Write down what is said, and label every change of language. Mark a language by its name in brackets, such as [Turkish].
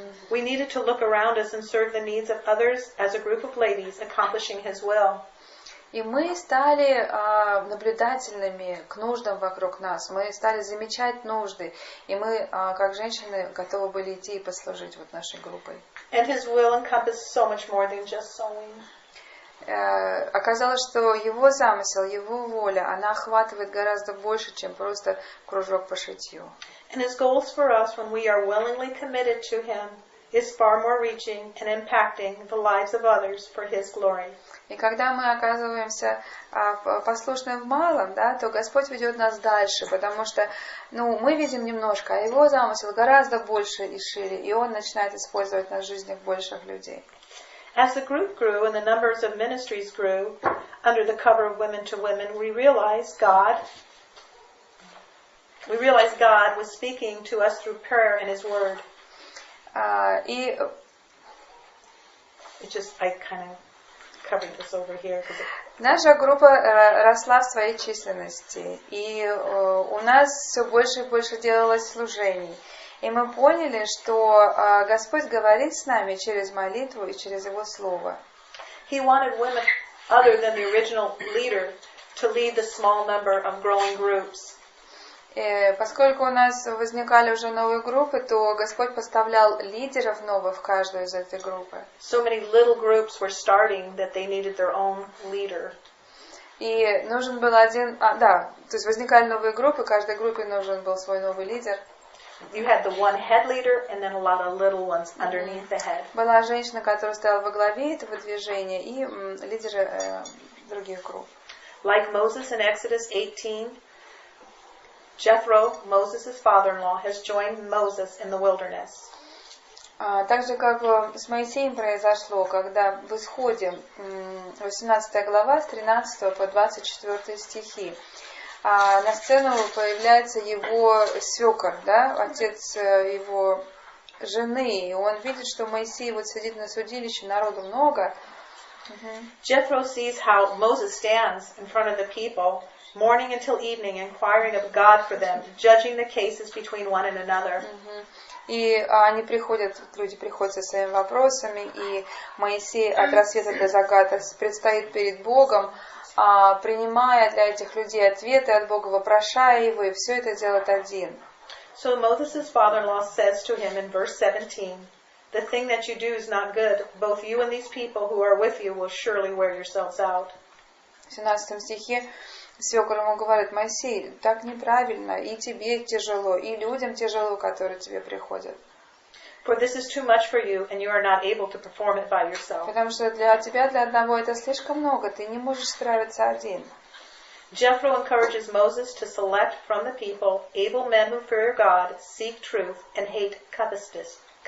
[English] We needed to look around us and serve the needs of others as a group of ladies accomplishing His will. [Russian] И мы стали наблюдательными к нуждам вокруг нас. Мы стали замечать нужды. И мы, как женщины, готовы были идти и послужить вот нашей группой. [English] And His will encompassed so much more than just sewing. [Russian] Оказалось, что Его замысел, Его воля, она охватывает гораздо больше, чем просто кружок по шитью. [English] And His goals for us when we are willingly committed to Him is far more reaching and impacting the lives of others for His glory. [Russian] И когда мы оказываемся послушны в малом, да, то Господь ведет нас дальше, потому что мы видим немножко, а Его замысел гораздо больше и шире, и Он начинает использовать нас в жизнях больших людей. [English] As the group grew and the numbers of ministries grew, under the cover of Women to Women, we realized God was speaking to us through prayer and His Word. [Russian] И [English] I kind of covered this over here. [Russian] Наша группа росла в своей численности, и у нас все больше и больше делалось служений. И мы поняли, что Господь говорит с нами через молитву и через Его Слово. [English] He wanted women other than the original leader to lead the small number of growing groups. [Russian] И поскольку у нас возникали уже новые группы, то Господь поставлял лидеров новых в каждую из этой группы. [English] So many little groups were starting that they needed their own leader. [Russian] И нужен был один, то есть возникали новые группы, каждой группе нужен был свой новый лидер. [English] You had the one head leader and then a lot of little ones underneath the head. [Russian] Была женщина, которая стояла во главе этого движения, и лидеры других групп. [English] Like Moses in Exodus 18, Jethro, Moses' father-in-law, has joined Moses in the wilderness. [Russian] Так же, как с Моисеем произошло, когда в Исходе, 18 глава, с 13 по 24 стихи, на сцену появляется его свекор, да, отец его жены, и он видит, что Моисей вот сидит на судилище, народу много. [English] Jethro sees how Moses stands in front of the people, morning until evening, inquiring of God for them, judging the cases between one and another. [Russian] И они приходят, люди приходят со своими вопросами, и Моисей от рассвета до заката предстоит перед Богом, принимая для этих людей ответы от Бога, вопрошая его, и все это делает один. [English] So Moses' father-in-law says to him in verse 17, "The thing that you do is not good. Both you and these people who are with you will surely wear yourselves out." [Russian] В 17 стихе свекор ему говорит: Моисей, так неправильно, и тебе тяжело, и людям тяжело, которые тебе приходят. [English] For this is too much for you, and you are not able to perform it by yourself. [Russian] Потому что для тебя, для одного, это слишком много, ты не можешь справиться один. [English] Jethro encourages Moses to select from the people able men who fear God, seek truth, and hate covetousness.